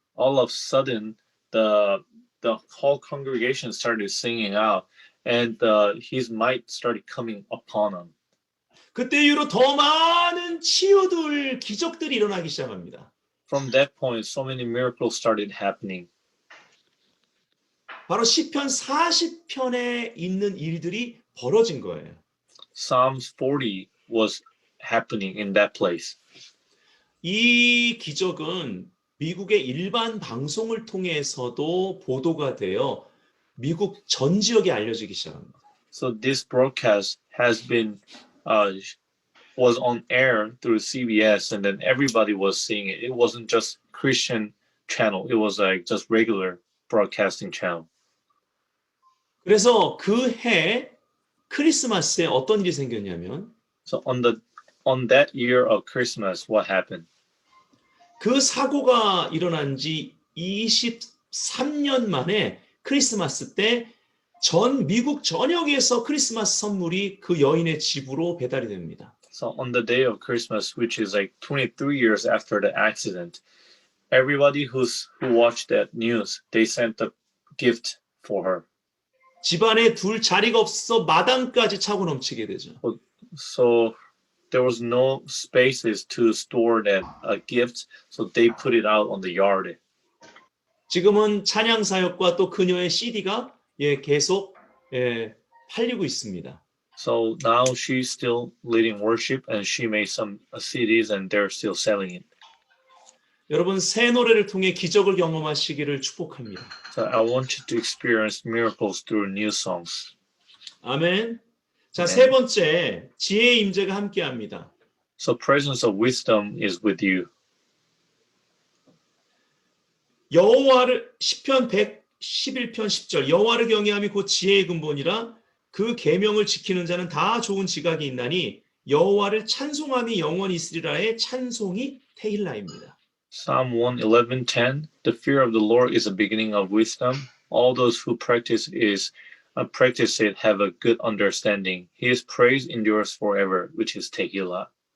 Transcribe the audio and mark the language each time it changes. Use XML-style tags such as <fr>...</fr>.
<en>All of a sudden, the whole congregation started singing out, and his might started coming upon him.</en> <ko>그때 이후로 더 많은 치유들, 기적들이 일어나기 시작합니다.</ko> <en>From that point, so many miracles started happening.</en> <ko>바로 시편 40편에 있는 일들이 벌어진 거예요.</ko> <en>Psalms 40 was happening in that place.</en> <ko>이 기적은 미국의 일반 방송을 통해서도 보도가 되어 미국 전 지역에 알려지기 시작합니다.</ko> <en>So this broadcast has been was on air through CBS, and then everybody was seeing it. It wasn't just Christian channel. It was like just regular broadcasting channel.</en> <ko>그래서 그 해 크리스마스에 어떤 일이 생겼냐면</ko> <en>So on that year of Christmas, what happened?</en> <ko>그 사고가 일어난 지 23년 만에 크리스마스 때 전 미국 전역에서 크리스마스 선물이 그 여인의 집으로 배달이 됩니다.</ko> <en>So on the day of Christmas, which is like 23 years after the accident, everybody who watched that news, they sent a gift for her.</en> <ko>집안에 둘 자리가 없어 마당까지 차고 넘치게 되죠.</ko> <en>So there was no spaces to store that gift, so they put it out on the yard.</en> <ko>지금은 찬양 사역과 또 그녀의 CD가 계속 팔리고 있습니다.</ko> <en>So now she's still leading worship, and she made some CDs, and they're still selling it.</en> <ko>여러분 새 노래를 통해 기적을 경험하시기를 축복합니다.</ko> <en>So I want you to experience miracles through new songs.</en> <ko>아멘. 자, 네. 세 번째 지혜의 임재가 함께합니다.</ko> <en>So presence of wisdom is with you.</en> <ko>여호와를 시편 111편 10절 여호와를 경외함이 곧 지혜의 근본이라 그 계명을 지키는 자는 다 좋은 지각이 있나니 여호와를 찬송함이 영원히 있으리라의 찬송이 테힐라입니다.</ko> <en>Psalm 111:10. The fear of the Lord is the beginning of wisdom. All those who practice it have a good understanding. His praise endures forever, which is Tehillah.</en>